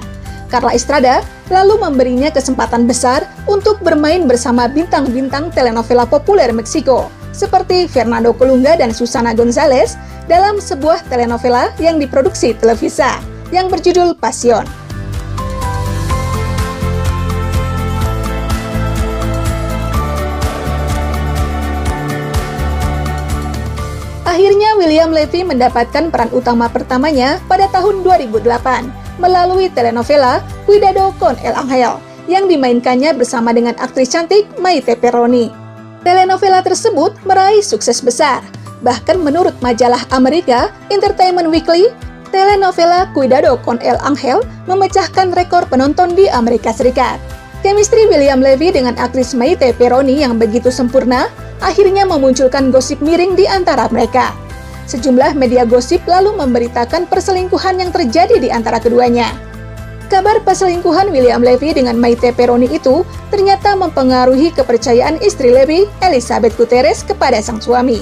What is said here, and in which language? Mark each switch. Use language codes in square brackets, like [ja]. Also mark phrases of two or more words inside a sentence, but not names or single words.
[id] Carla Estrada lalu memberinya kesempatan besar untuk bermain bersama bintang-bintang telenovela populer Meksiko, seperti Fernando Colunga dan Susana González dalam sebuah telenovela yang diproduksi Televisa, yang berjudul Pasión. Akhirnya William Levy mendapatkan peran utama pertamanya pada tahun 2008 melalui telenovela Cuidado con el Ángel yang dimainkannya bersama dengan aktris cantik Maite Perroni. Telenovela tersebut meraih sukses besar. Bahkan menurut majalah Amerika Entertainment Weekly, telenovela Cuidado con el Ángel memecahkan rekor penonton di Amerika Serikat. Chemistry William Levy dengan aktris Maite Perroni yang begitu sempurna akhirnya memunculkan gosip miring di antara mereka. Sejumlah media gosip lalu memberitakan perselingkuhan yang terjadi di antara keduanya. Kabar perselingkuhan William Levy dengan Maite Perroni itu ternyata mempengaruhi kepercayaan istri Levy, Elizabeth Gutierrez, kepada sang suami.